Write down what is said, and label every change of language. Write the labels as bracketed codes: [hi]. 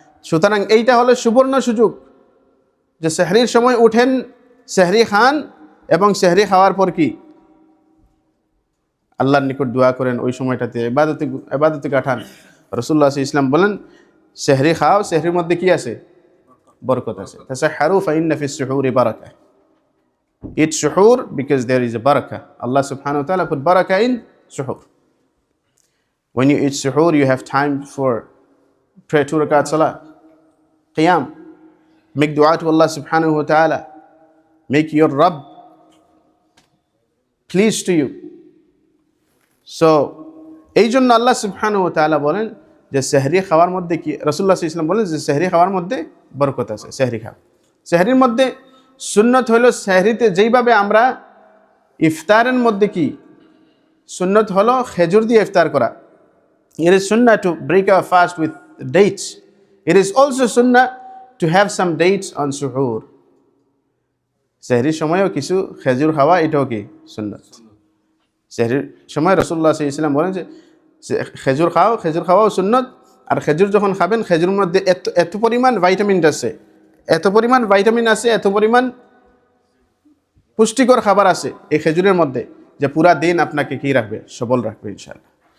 [bn] সুতরাং এইটা হলো সুবর্ণ সুযোগ যে সেহরির সময় উঠেন, সেহরি খান, এবং সেহরি খাওয়ার পর কি আল্লাহর নিকট দোয়া করেন, ওই সময়টাতে ইবাদতে কাটান। রাসূলুল্লাহ সাল্লাল্লাহু আলাইহি ওয়াসাল্লাম বলেন, সেহরি খাও, সেহরির মধ্যে কি আছে? বরকত আছে। [ar] তাসাহহারু ফাইন্না ফিস সুহুরি বারাকা, [en] eat suhoor because there is a barakah. Allah subhanahu wa ta'ala put barakah in suhoor. When you eat suhoor, you have time for pray 2 rakat salah, qiyam, make dua to Allah subhanahu wa ta'ala, make your Rabb pleased to you. [bn] So এই জন্য আল্লাহ সুবহানাহু ওয়া তাআলা বলেন যে সেহরি খাওয়ার মধ্যে কি, রাসূলুল্লাহ সাল্লাল্লাহু আলাইহি ওয়াসাল্লাম বলেন যে সেহরি খাওয়ার মধ্যে বরকত আছে। সেহরি খাও, সেহরির মধ্যে সুন্নত হলো, সেহরিতে যেইভাবে আমরা ইফতারের মধ্যে কি সুন্নত হলো খেজুর দিয়ে ইফতার করা, [en] it is sunnah to break our fast with dates. It is also sunnah to have some dates on suhoor. [bn] সেহরির সময়ও কিছু খেজুর খাওয়া, এটাও কি সুন্নত। সেহরির সময় রাসূলুল্লাহ সাল্লাল্লাহু আলাইহি ওয়াসাল্লাম বলেন যে খেজুর খাও, খেজুর খাওয়াও সুন্নত। আর খেজুর যখন খাবেন, খেজুরের মধ্যে এত পরিমাণ ভাইটামিন আছে, এত পরিমাণ ভাইটামিন আছে, এত পরিমাণ পুষ্টিকর খাবার আছে এই খেজুরের মধ্যে, যে পুরা দিন আপনাকে কি রাখবে, সবল রাখবে ইনশাআল্লাহ।